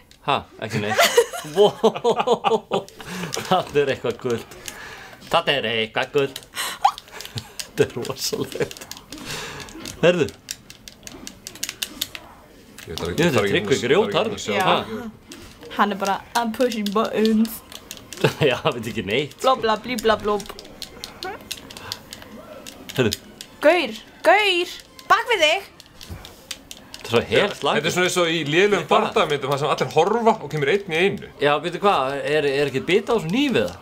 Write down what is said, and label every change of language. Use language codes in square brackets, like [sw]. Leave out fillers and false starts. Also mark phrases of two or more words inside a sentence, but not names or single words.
[is] Ha, ekki neitt. Wow, það er eitthvað guld. Það er eitthvað guld. Þetta er rosalegt. Herðu. Ég veit að Tryggvi grjótar. Já. Hann er bara [en] I'm pushing buttons. [is] Já, það veit ekki neitt. Blobla, blíbla, blob. Herðu. Gaur, bak við þig. Það er svo helt lag. Þetta er svona eins og í lélegum bardagmyndum þar sem allir horfa og kemur einn í einu. Já, veitu hvað, er ekki bita á þessum hnífi eða?